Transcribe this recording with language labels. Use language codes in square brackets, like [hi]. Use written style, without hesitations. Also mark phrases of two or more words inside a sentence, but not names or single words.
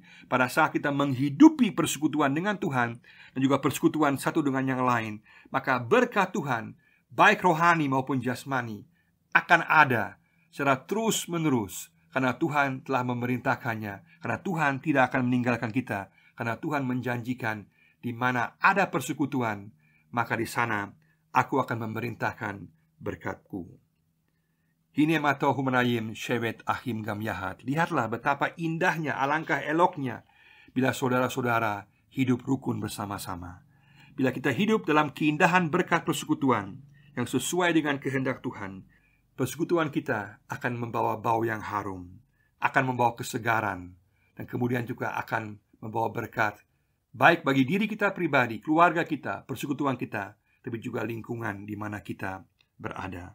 [id] Pada saat kita menghidupi persekutuan dengan Tuhan dan juga persekutuan satu dengan yang lain, maka berkat Tuhan, baik rohani maupun jasmani, akan ada secara terus menerus, karena Tuhan telah memerintahkannya, karena Tuhan tidak akan meninggalkan kita, karena Tuhan menjanjikan, di mana ada persekutuan, maka di sana aku akan memerintahkan berkat-Ku. [he] הנה מה טוב ומה נעים שבת אחים גם יחד. [id] Lihatlah betapa indahnya, alangkah eloknya bila saudara-saudara hidup rukun bersama-sama. Bila kita hidup dalam keindahan berkat persekutuan yang sesuai dengan kehendak Tuhan, persekutuan kita akan membawa bau yang harum, akan membawa kesegaran, dan kemudian juga akan membawa berkat, baik bagi diri kita pribadi, keluarga kita, persekutuan kita, tapi juga lingkungan di mana kita berada.